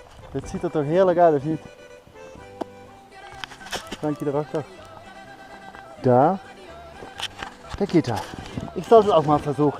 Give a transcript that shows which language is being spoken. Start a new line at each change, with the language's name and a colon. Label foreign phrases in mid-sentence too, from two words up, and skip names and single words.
Dutch: Dit ziet er toch heerlijk uit, of niet? Drankje erachter. Daar.
German: Da geht er. Ich sollte es auch mal versuchen.